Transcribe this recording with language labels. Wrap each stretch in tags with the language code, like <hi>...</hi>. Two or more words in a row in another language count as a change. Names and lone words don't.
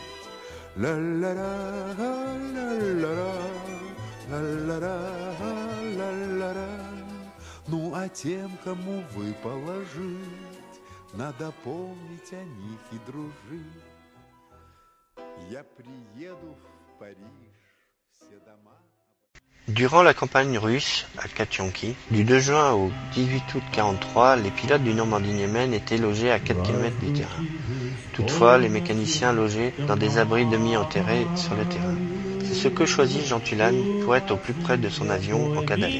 <ru>Ла-ла-ла, ла-ла-ла, ла-ла-ла, ла-ла-ла. Ну а тем, кому выпало жить, надо помнить о них и дружить. Я приеду в Париж, все дома.</ru> <fr>Durant la campagne russe à Katianki, du 2 juin au 18 août 1943, les pilotes du Normandie-Niemen étaient logés à 4 km du terrain. Toutefois, les mécaniciens logeaient dans des abris demi-enterrés sur le terrain. C'est ce que choisit Jean Tulane pour être au plus près de son avion en cas d'alerte.</fr>